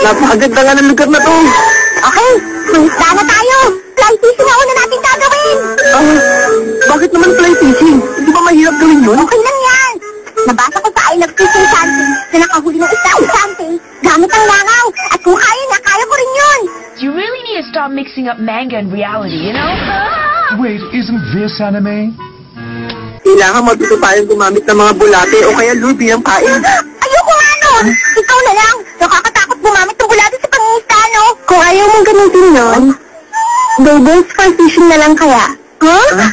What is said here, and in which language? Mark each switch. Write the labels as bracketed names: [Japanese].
[Filipino] Napakaganda nga ng lugar na to. Okay, may isda na tayo. Fly fishing na una natin gagawin. Bakit naman fly fishing? Hindi ba mahirap gawin yun? Okay lang yan. Nabasa ko sa I Love Fishing Sante na nakahuli ng isda ang Sante gamit ang langaw. At kung kaya niya, kaya ko rin yun. [English] You really need to stop mixing up manga and reality, you know? Wait, isn't this anime? [Filipino] Kailangan matuto tayong gumamit ng mga bulate o kaya lure bilang pain. Ayoko nga nun. Ikaw na lang. Nakakatakot gumamit ng bulate sa pangingisda, no? Kung ayaw mong gamitin yun, bubbles for fishing na lang kaya. Huh?